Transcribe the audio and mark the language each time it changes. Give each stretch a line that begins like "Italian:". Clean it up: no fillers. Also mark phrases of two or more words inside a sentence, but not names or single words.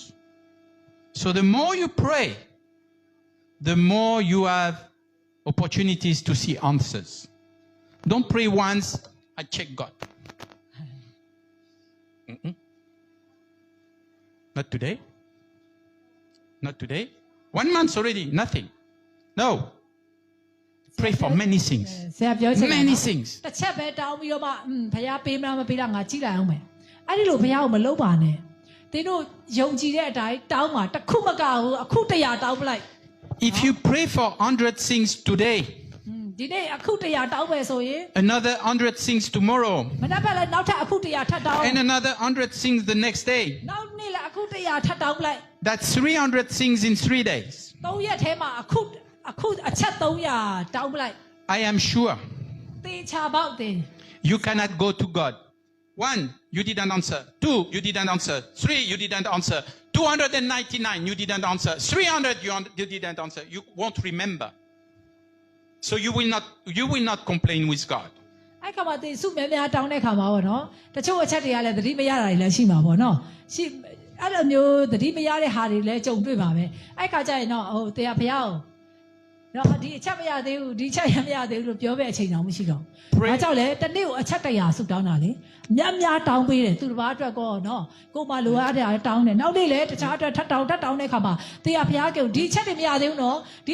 English: So the more you pray, the more you have opportunities to see answers. Don't pray once, I check God. Not today. Not today. 1 month already, nothing. No. Pray for many things.
Burmese: ဆရာပြောချင်တာ
English: Many things.
Burmese: တစ်ချက်ပဲတောင်းပြီးတော့မှဘုရားပေးမလားမပေးလားငါကြည့်လိုက်အောင်မယ်အဲ့ဒီလိုဘုရားကိုမလုပ်ပါနဲ့သင်တို့ယုံကြည်တဲ့အတိုင်းတောင်းပါတစ်ခုမကဘူးအခု100တောင်းပလိုက်
English: If you pray for 100 things today,
Burmese: ဒီနေ့အခု100တောင်းမယ်ဆိုရင်
English: another 100 things tomorrow,
Burmese: မနက်ဖြန်လည်းနောက်ထပ်အခု100ထပ်တောင်း
English: and another 100 things the next day,
Burmese: နောက်နေ့လည်းအခု100ထပ်တောင်းပလိုက်
English: that's 300 things in 3 days.
Burmese: 3 ရက်ထဲမှာအခုအချက်300တောင်းပလိုက်
English: I am sure
Burmese: သေချာပေါက်တယ်
English: you cannot go to God. 1, you didn't answer. 2, you didn't answer. 3, you didn't answer. 299, you didn't answer. 300, you didn't answer. You won't remember. So you will not complain with God.
Burmese: အဲ့ခါမှာသင်စုများများတောင်းတဲ့ခါမှာပေါ့နော်တချို့အချက်တွေကလည်းသတိမရတာတွေလည်းရှိမှာပေါ့နော်ရှိအဲ့လိုမျိုးသတိမရတဲ့ဟာတွေလည်းကြုံတွေ့ပါပဲအဲ့ခါကျရင်တော့ဟိုတရားဖျားနော်ဒီအချက်မရသေးဘူးဒီအချက်ရမရသေးဘူးလို့ပြောတဲ့အချိန်တော့မရှိတော့ ဘူး။ဘာကြောင့်လဲတနေ့ကိုအချက်100ဆုတောင်းတာလေများများတောင်းပေးတယ်သူတစ်ပါးအတွက်ကောနော်ကိုမလိုအပ်တဲ့တောင်းတယ်နောက်နေ့လည်းတခြားအတွက်ထပ်တောင်းတဲ့ခါမှာတရားဖျားကဒီအချက်တွေမရသေးဘူးနော်ဒီ